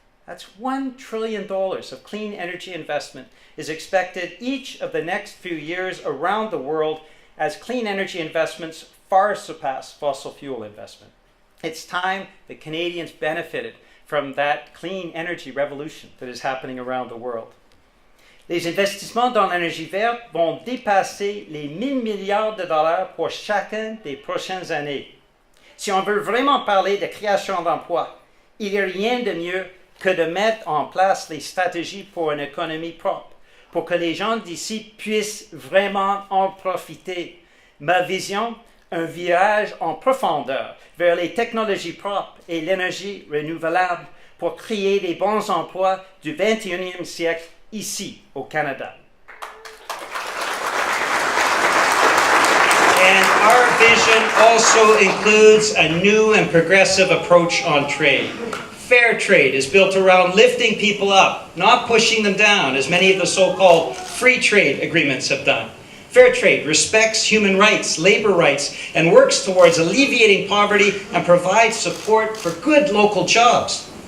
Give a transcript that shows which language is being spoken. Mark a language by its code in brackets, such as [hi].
[en] That's $1 trillion of clean energy investment is expected each of the next few years around the world as clean energy investments far surpass fossil fuel investment. It's time that Canadians benefited from that clean energy revolution that is happening around the world. [fr] Les investissements dans l'énergie verte vont dépasser les 1 000 milliards de dollars pour chacune des prochaines années. Si on veut vraiment parler de création d'emplois, il n'y a rien de mieux que de mettre en place les stratégies pour une économie propre, pour que les gens d'ici puissent vraiment en profiter. Ma vision, un virage en profondeur vers les technologies propres et l'énergie renouvelable pour créer les bons emplois du 21e siècle ici au Canada. [en] And our vision also includes a new and progressive approach on trade. Fair trade is built around lifting people up, not pushing them down, as many of the so-called free trade agreements have done. Fair trade respects human rights, labor rights, and works towards alleviating poverty and provides support for good local jobs.